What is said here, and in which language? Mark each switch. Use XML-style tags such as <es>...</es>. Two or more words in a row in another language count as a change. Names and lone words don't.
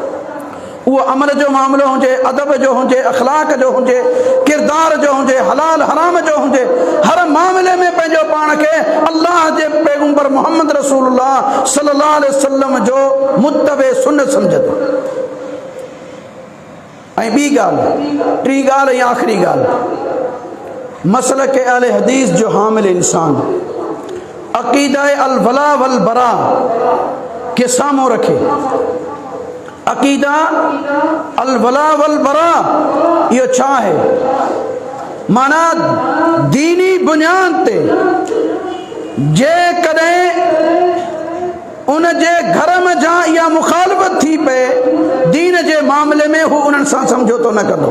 <sd>उहो अमल जो मामिलो हुजे, अदब जो हुजे, अखलाक जो हुजे, किरदार जो हुजे, हलाल हराम जो हुजे, हर मामले में पंहिंजो पाण खे अल्लाह जे पैगंबर मोहम्मद रसूलुल्लाह</sd> <ar>صلى الله عليه وسلم</ar> <sd>जो मुत्तबे सुन्नत सम्झंदो। ऐं ॿी ॻाल्हि, टी ॻाल्हि ऐं आख़िरी ॻाल्हि, मसलक अहले हदीस जो हामिल इंसान</sd> <ar>عقيدة الولاء والبراء</ar> <sd>के साम्हूं रखे।</sd> <ar>عقيدة الولاء والبراء</ar> <sd>इहो छा आहे? माना दीनी बुनियाद ते जेकॾहिं उन जे घर में जा इहा मुखालफ़त थी पए दीन जे मामले में, हू उन्हनि सां समझोतो न कंदो।</sd>